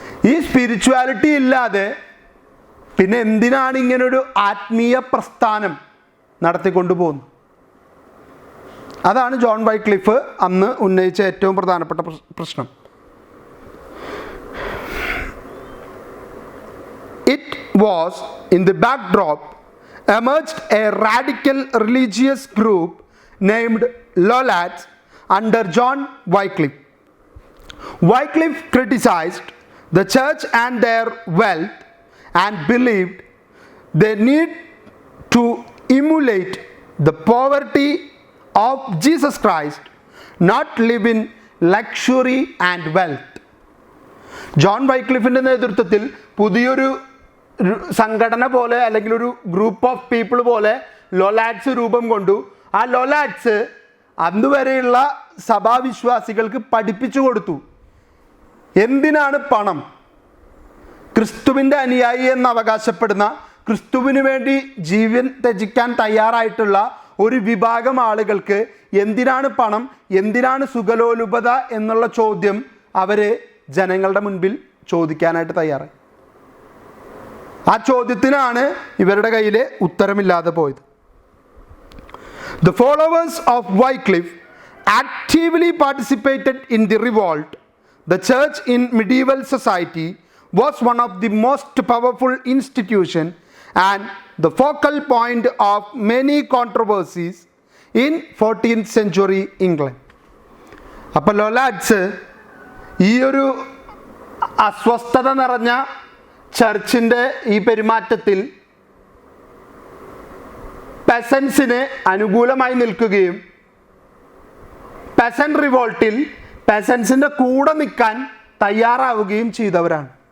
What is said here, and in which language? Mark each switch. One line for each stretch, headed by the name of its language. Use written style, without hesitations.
Malayalam: ഈ സ്പിരിച്വാലിറ്റി ഇല്ലാതെ പിന്നെ എന്തിനാണ് ഇങ്ങനൊരു ആത്മീയ പ്രസ്ഥാനം നടത്തിക്കൊണ്ടു പോകുന്നത്? അതാണ് ജോൺ വൈക്ലിഫ് അന്ന് ഉന്നയിച്ച ഏറ്റവും പ്രധാനപ്പെട്ട പ്രശ്നം.
English: It was in the backdrop emerged a radical religious group named Lollards under John Wycliffe. Wycliffe criticized the church and their wealth and believed they need to emulate the poverty of Jesus Christ, not live in luxury and wealth.
Malayalam: John വൈക്ലിഫിൻ്റെ നേതൃത്വത്തിൽ പുതിയൊരു സംഘടന പോലെ അല്ലെങ്കിൽ ഒരു group of people പോലെ ലൊലാഡ്സ് രൂപം കൊണ്ടു. ആ ലൊലാഡ്സ് അന്നുവരെയുള്ള സഭാവിശ്വാസികൾക്ക് പഠിപ്പിച്ചു കൊടുത്തു, എന്തിനാണ് പണം. ക്രിസ്തുവിൻ്റെ അനുയായി എന്ന് അവകാശപ്പെടുന്ന, ക്രിസ്തുവിന് വേണ്ടി ജീവൻ ത്യജിക്കാൻ തയ്യാറായിട്ടുള്ള ഒരു വിഭാഗം ആളുകൾക്ക് എന്തിനാണ് പണം, എന്തിനാണ് സുഖലോലുപത എന്നുള്ള ചോദ്യം അവർ ജനങ്ങളുടെ മുൻപിൽ ചോദിക്കാനായിട്ട് തയ്യാറായി. ആ ചോദ്യത്തിനാണ് ഇവരുടെ കയ്യിൽ ഉത്തരമില്ലാതെ പോയത്.
English: The followers of Wycliffe actively participated in the revolt. The church in medieval society was one of the most powerful institutions and the focal point of many controversies in 14th century England.
Malayalam: അപ്പോൾ ലൊലാഡ്സ് ഈ ഒരു അസ്വസ്ഥത നിറഞ്ഞ ചർച്ചിൻ്റെ ഈ പെരുമാറ്റത്തിൽ പെസൻസിന് അനുകൂലമായി നിൽക്കുകയും പെസൻ റിവോൾട്ടിൽ പെസൻസിൻ്റെ കൂടെ നിൽക്കാൻ തയ്യാറാവുകയും ചെയ്തവരാണ്.